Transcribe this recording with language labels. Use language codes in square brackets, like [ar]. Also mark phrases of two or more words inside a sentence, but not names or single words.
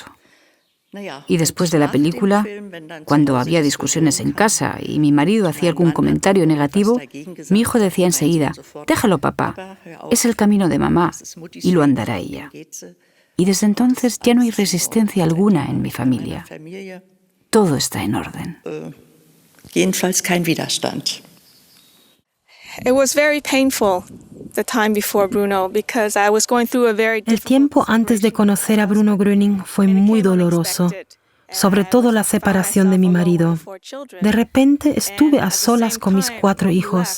[es] Y después de la película, cuando había discusiones en casa y mi marido hacía algún comentario negativo, mi hijo decía enseguida: déjalo, papá, es el camino de mamá y lo andará ella. Y desde entonces ya no hay resistencia alguna en mi familia. Todo está en orden. [de] Jedenfalls kein Widerstand. [es] El tiempo antes de conocer a Bruno Gröning fue muy doloroso, sobre todo la separación de mi marido. De repente estuve a solas con mis 4 hijos.